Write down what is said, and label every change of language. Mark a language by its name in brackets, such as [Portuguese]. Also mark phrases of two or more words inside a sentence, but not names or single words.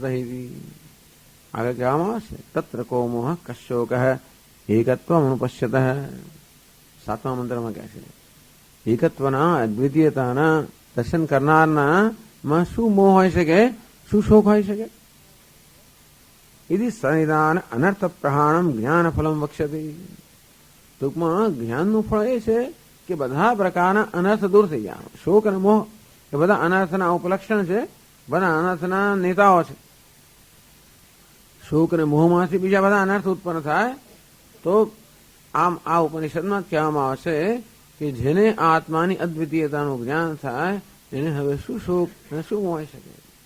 [Gujarati] આગળ કહેવામાં આવશે [Sanskrit] तत्र को मोहः कः शोक एकत्वम् अनुपश्यतः. [Gujarati] 7મા મંત્રમાં કહે છે એકત્વના અદ્વિતીયતાના દર્શન કરનારના માં શું મોહ હોય શકે, શું શોક હોય શકે? [Sanskrit] यदि सनिदान अनर्थ प्रहाणम ज्ञान फलम वक्ष्यते. [Gujarati] ટૂંકમાં જ્ઞાનનું ફળ એ છે કે બધા પ્રકારના અનર્થ દૂર થઈ ગયા. શોક અને મોહ એ બધા અનર્થના ઉપલક્ષણ છે, બધા અનર્થના નેતાઓ છે. શોક અને મોહમાંથી બીજા બધા અનર્થ ઉત્પન્ન થાય તો આમ આ ઉપનિષદમાં કહેવામાં આવશે કે જેને આત્માની અદ્વિતીયતાનું જ્ઞાન થાય એને હવે શું શોક અને શું મોહ હોઈ શકે?